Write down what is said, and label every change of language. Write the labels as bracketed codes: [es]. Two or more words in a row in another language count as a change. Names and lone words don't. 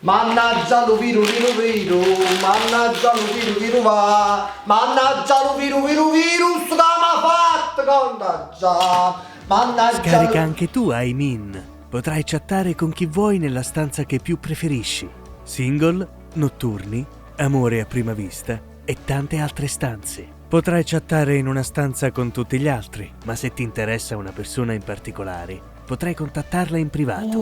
[it] Mannaggia lo viru viru viru, mannaggia lo viru viru va, mannaggia lo viru viru virus che m'ha fatto, mannaggia. Scarica anche tu iMin. Potrai chattare con chi vuoi nella stanza che più preferisci. Single, notturni, amore a prima vista e tante altre stanze. Potrai chattare in una stanza con tutti gli altri, ma se ti interessa una persona in particolare, potrai contattarla in privato.